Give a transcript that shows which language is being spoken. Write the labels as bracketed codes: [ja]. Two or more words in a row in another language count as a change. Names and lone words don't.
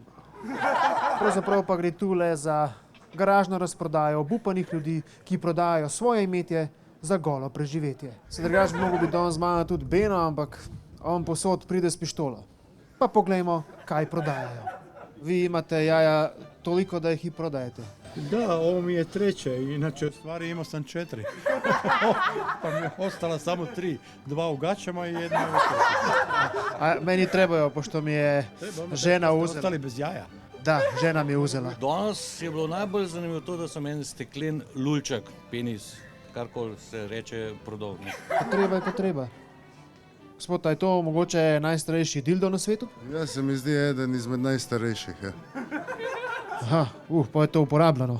[sl] Pravzaprav pa gre tule za garažno razprodajo obupanih ljudi, ki prodajajo svoje imetje za golo preživetje. Se drugače bi mogel biti danes z mano tudi Beno, ampak on posod pride s pištolo. Pa poglejmo, kaj prodajajo. Vi imate jaja toliko, da jih i prodajete. [hr] Da, ovo mi je treće, inače u stvari imao sam 4. Pa mi je ostala samo 3. 2 u gaćama i 1 u gaćama. A meni trebajo, pošto mi je žena uzela. Ostali bez jaja. Da, žena mi je uzela. [sl] Danes je bilo najbolj zanimivo to, da sem en steklen lulček, penis, karkoli se reče, prodal. [hr] Ko treba. [sl] Gospod, a je to mogoče najstarejši dildo na svetu? Ja, se mi zdi eden izmed najstarejših. Ja. Aha, pa je to uporabljeno.